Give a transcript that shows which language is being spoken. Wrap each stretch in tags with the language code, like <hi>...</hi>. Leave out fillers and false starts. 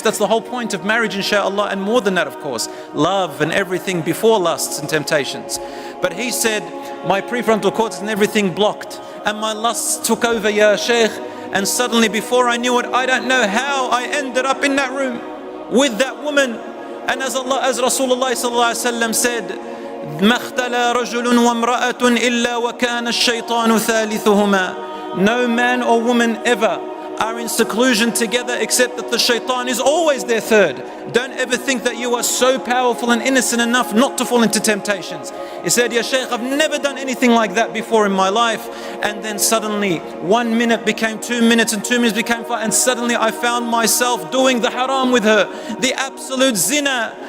<en>That's the whole point of marriage, inshallah, and more than that, of course, love and everything before lusts and temptations. But he said, my prefrontal cortex and everything blocked, and my lusts took over, ya Shaykh. And suddenly, before I knew it, I don't know how I ended up in that room with that woman. And as Rasulullah sallallahu alaihi wasallam said,</en> <ar>مَا اخْتَلَى رَجُلٌ وَامْرَأَةٌ إِلَّا وَكَانَ الشَّيْطَانُ ثَالِثُهُمَا.</ar> <en>No man or woman ever are in seclusion together except that the shaitan is always their third. Don't ever think that you are so powerful and innocent enough not to fall into temptations. He said, Ya Shaykh, I've never done anything like that before in my life. And then suddenly 1 minute became 2 minutes, and 2 minutes became 5, and suddenly I found myself doing the haram with her, the absolute zina.</en>